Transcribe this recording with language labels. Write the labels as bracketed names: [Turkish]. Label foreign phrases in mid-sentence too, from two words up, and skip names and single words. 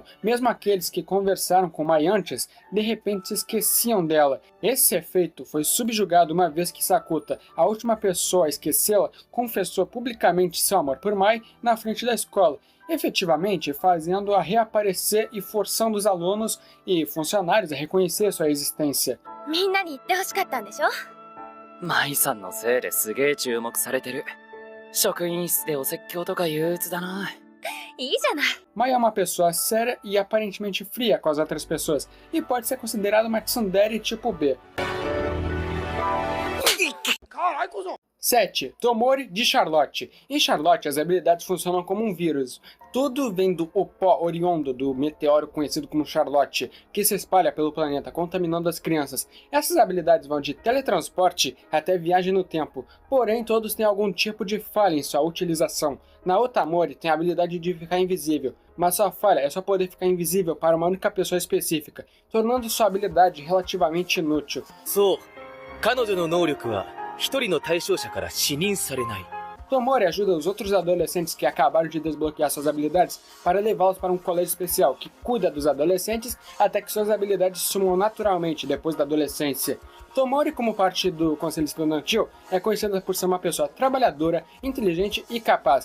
[Portuguese] Mesmo aqueles que conversaram com Mai antes, de repente se esqueciam dela. Esse efeito foi subjugado uma vez que Sakuta, a última pessoa a esquecê-la, confessou publicamente seu amor por Mai na frente da escola, efetivamente fazendo-a reaparecer e forçando os alunos e funcionários a reconhecer sua existência. [Japanese] みんなに言ってほしかったんでしょ？舞さんのせいですげえ注目されてる。職員室でお説教とか憂鬱だな。いいじゃない。 [Portuguese] Mai é uma pessoa séria e aparentemente fria com as outras pessoas, e pode ser considerada uma tsundere tipo B. 7. Tomori de Charlotte. Em Charlotte, as habilidades funcionam como um vírus. Tudo vem do pó oriundo do meteoro conhecido como Charlotte, que se espalha pelo planeta, contaminando as crianças. Essas habilidades vão de teletransporte até viagem no tempo, porém todos têm algum tipo de falha em sua utilização. Na Otamori tem a habilidade de ficar invisível, mas sua falha é só poder ficar invisível para uma única pessoa específica, tornando sua habilidade relativamente inútil. [Japanese] そう、彼女の能力は一人の対象者から視認されない。 [Portuguese] Tomori ajuda os outros adolescentes que acabaram de desbloquear suas habilidades para levá-los para um colégio especial que cuida dos adolescentes até que suas habilidades sumam naturalmente depois da adolescência. Tomori, como parte do conselho estudantil, é conhecida por ser uma pessoa trabalhadora, inteligente e capaz.